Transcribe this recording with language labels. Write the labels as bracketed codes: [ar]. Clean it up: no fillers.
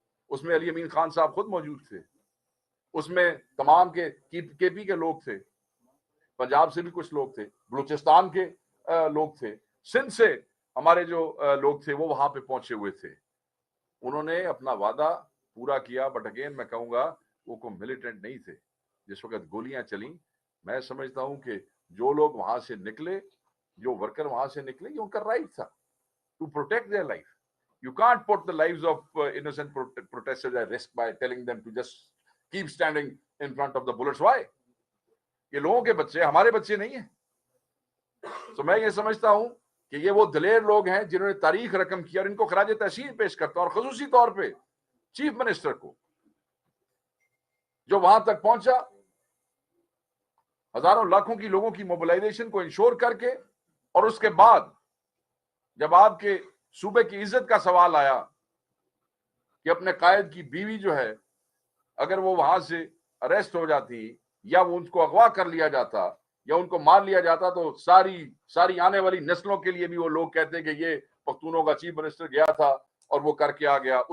[hi] उसमें अली अमीन खान साहब खुद मौजूद थे, उसमें तमाम के केपी के लोग थे, पंजाब से भी कुछ लोग थे, बलूचिस्तान के लोग थे, सिंध से हमारे जो लोग थे वो वहां पे पहुंचे हुए थे। उन्होंने अपना वादा पूरा किया, [en] but again [hi] मैं कहूंगा वो कोई मिलिटेंट नहीं थे, जिस वक्त गोलियां चली, मैं समझता हूं कि जो लोग वहां से निकले, जो वर्कर वहां से निकले, ये उनका राइट था [en] To protect their life. You can't put the lives of innocent protesters at risk by telling them to just keep standing in front of the bullets. Why? [hi] ये लोगों के बच्चे, हमारे बच्चे नहीं है. तो मैं ये समझता हूं कि ये वो दलेर लोग हैं जिन्होंने तारीख रकम किया, और इनको खराज तहसीन पेश करता हूं, और खसूसी तौर पे चीफ मिनिस्टर को, जो वहां तक पहुंचा, हजारों लाखों की लोगों की मोबिलाइजेशन को इंश्योर करके, और उसके बाद जब आपके सूबे की इज्जत का सवाल आया कि अपने कायद की बीवी जो है, अगर वो वहां से अरेस्ट हो जाती या वो उनको अगवा कर लिया जाता या उनको मार लिया जाता, तो सारी आने वाली नस्लों के लिए भी वो लोग कहते कि ये पख्तूनों का चीफ मिनिस्टर गया था और वो करके आ गया.